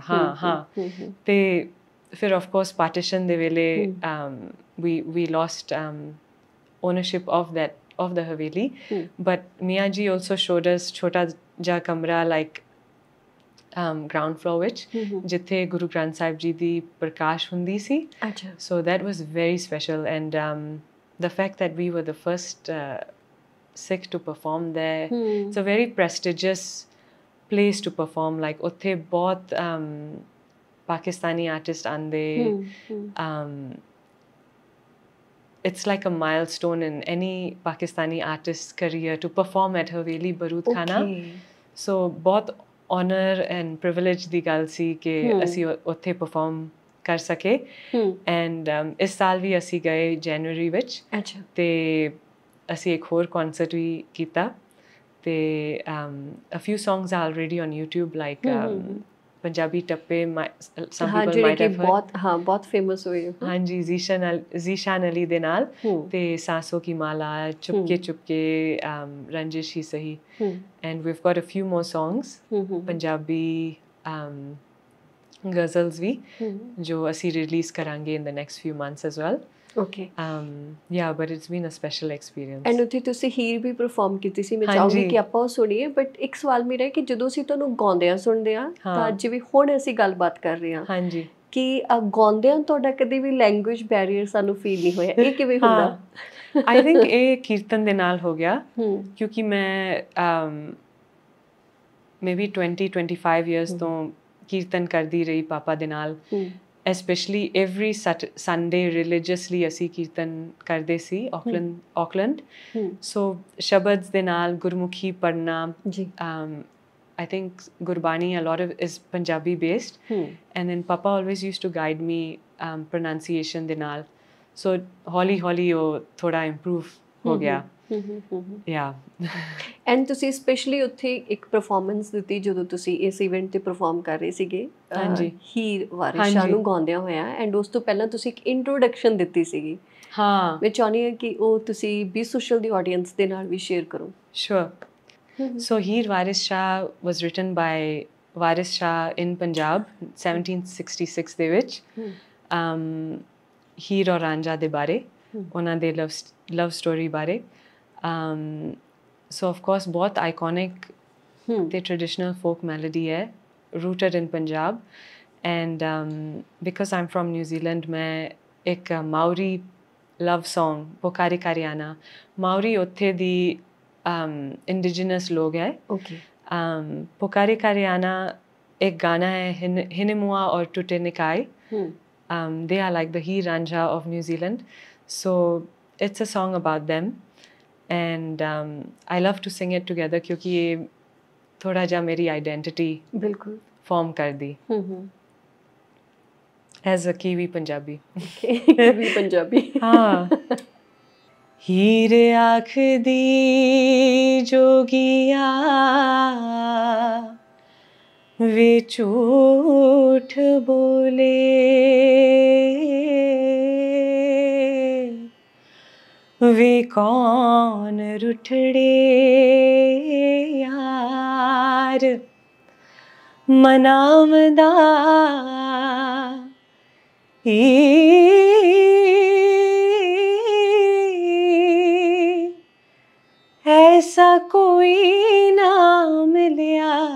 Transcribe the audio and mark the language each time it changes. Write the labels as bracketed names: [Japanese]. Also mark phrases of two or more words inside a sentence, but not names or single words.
[Punjabi] ਹਾਂ ਤੇ ਫਿਰ [English] of course [Punjabi] ਪਾਰਟੀਸ਼ਨ ਦੇ ਵੇਲੇ [English] we lost ownership of the haveli, but Mia ji also showed us [Punjabi] ਛੋਟਾ ਜਾ ਕਮਰਾ, [English] like ground floor [Punjabi] ਵਿੱਚ ਜਿੱਥੇ ਗੁਰੂ ਗ੍ਰੰਥ ਸਾਹਿਬ ਜੀ ਦੀ ਪ੍ਰਕਾਸ਼ ਹੁੰਦੀ ਸੀ ਅੱਛਾ [English] so that was very special and the fact that we were the first Sikh to perform there it's a very prestigious place to perform like [Punjabi] ਉੱਥੇ ਬਹੁਤ [English] Pakistani artists ਆਉਂਦੇ it's like a milestone in any Pakistani artist's career to perform at Haveli Barood Khana. [Punjabi] So बहुत [English] honor and privilege [Punjabi] ਦੀ ਗੱਲ ਸੀ ਕਿ ਅਸੀਂ ਉੱਥੇ perform ਕਰ ਸਕੇ and ਇਸ ਸਾਲ ਵੀ ਅਸੀਂ ਗਏ January ਵਿੱਚ ਤੇ ਅਸੀਂ ਇੱਕ ਹੋਰ concert ਵੀ ਕੀਤਾ ਤੇ [English] a few songs are already on YouTube like Punjabi Tappe some people might have heard [Hindi] बहुत famous हुए [Punjabi] ਹਾਂ ਜੀ ਜ਼ੀਸ਼ਾਨ ਅਲੀ ਦੇ ਨਾਲ ਤੇ [English] सांसों की माला चुपके चुपके रंजिश ही सही and we've got a few more songs Punjabi ghazals [Hindi] भी जो [English] ਅਸੀਂ release करेंगे in the next few months as well okay yeah but it's been a special experience and [Punjabi] ਉੱਥੇ ਤੁਸੀਂ ਹੀਰ ਵੀ ਪਰਫਾਰਮ ਕੀਤੀ ਸੀ ਮੈਂ ਚਾਹੂੰਗੀ ਕਿ ਆਪਾਂ ਉਹ ਸੁਣੀਏ ਬਟ ਇੱਕ ਸਵਾਲ ਮੇਰਾ ਹੈ ਕਿ ਜਦੋਂ ਅਸੀਂ ਤੁਹਾਨੂੰ ਗਾਉਂਦਿਆਂ ਸੁਣਦੇ ਆ ਤਾਂ ਜਿਵੇਂ ਹੁਣ ਅਸੀਂ ਗੱਲਬਾਤ ਕਰ ਰਹੇ ਹਾਂ ਹਾਂਜੀ ਕਿ ਗਾਉਂਦਿਆਂ ਤੁਹਾਡਾ ਕਦੇ ਵੀ [English] language barrier [Punjabi] ਸਾਨੂੰ ਫੀਲ ਨਹੀਂ ਹੋਇਆ ਇਹ ਕਿਵੇਂ ਹੁੰਦਾ [English] I think [Punjabi] ਇਹ ਕੀਰਤਨ ਦੇ ਨਾਲ ਹੋ ਗਿਆ ਕਿਉਂਕਿ ਮੈਂ [English] maybe 20-25 years [Punjabi] ਤੋਂ ਕੀਰਤਨ ਕਰਦੀ ਰਹੀ ਪਾਪਾ ਦੇ ਨਾਲ [English] especially every Sunday religiously [Punjabi] ਅਸੀਂ ਕੀਰਤਨ ਕਰਦੇ ਸੀ Auckland so ਸ਼ਬਦ ਦੇ ਨਾਲ ਗੁਰਮੁਖੀ ਪੜ੍ਹਨਾ [English] I think Gurbani a lot of is Punjabi based and then Papa always used to guide me pronunciation [Punjabi] ਦੇ ਨਾਲ so ਹੌਲੀ ਉਹ ਥੋੜਾ improve ਹੋ ਗਿਆ yeah and ਤੁਸੀਂ ਸਪੈਸ਼ਲੀ ਉੱਥੇ ਇੱਕ ਪਰਫਾਰਮੈਂਸ ਦਿੱਤੀ ਜਦੋਂ ਤੁਸੀਂ ਇਸ ਇਵੈਂਟ ਤੇ ਪਰਫਾਰਮ ਕਰ ਰਹੇ ਸੀਗੇ ਹਾਂਜੀ ਹੀਰ ਵਾਰਿਸ ਸ਼ਾਹ ਨੂੰ ਗਾਉਂਦਿਆਂ ਹੋਇਆ ਐਂਡ ਉਸ ਤੋਂ ਪਹਿਲਾਂ ਤੁਸੀਂ ਇੱਕ ਇੰਟਰੋਡਕਸ਼ਨ ਦਿੱਤੀ ਸੀਗੀ ਹਾਂ ਮੈਂ ਚਾਹੁੰਦੀ ਹਾਂ ਕਿ ਉਹ ਤੁਸੀਂ ਵੀ ਸੋਸ਼ਲ ਦੀ ਆਡੀਅנס ਦੇ ਨਾਲ ਵੀ ਸ਼ੇਅਰ ਕਰੋ [English] sure so Heer Waris Shah was written by Waris Shah in Punjab 1766 [Punjabi] ਦੇ ਵਿੱਚ ਹੀਰ ਔਰ ਰਾਂਝਾ ਦੇ ਬਾਰੇ ਉਹਨਾਂ ਦੇ ਲਵ [English] ਸਟੋਰੀ ਬਾਰੇ so of course बहुत iconic the traditional folk melody hai rooted in Punjab and because I'm from New Zealand [Hindi] मैं एक [English] Maori love song Pokari Kariana Maori [Punjabi] ਉੱਥੇ ਦੀ [English] indigenous [Hindi] लोग है [English] okay Pokari Kariana [Hindi] एक गाना है [English] Hinimua और Tute Nikai they are like the Heer Ranjha of New Zealand so it's a song about them and I love to sing it together [Hindi] क्योंकि ये थोड़ा जा मेरी [English] identity [Hindi] बिल्कुल [English] form कर दी as a Kiwi Punjabi Kiwi Punjabi [Punjabi] ਹਾਂ ਹੀਰ ਆਖ ਦੀ ਜੋਗੀਆ ਵੇ ਝੂਠ ਬੋਲੇ ਵੇ ਕੌਣ ਰੁੱਠੜੇ ਯਾਰ ਮਨਾਂਵਦਾ ਐਸਾ ਕੋਈ ਨਾ ਮਿਲਿਆ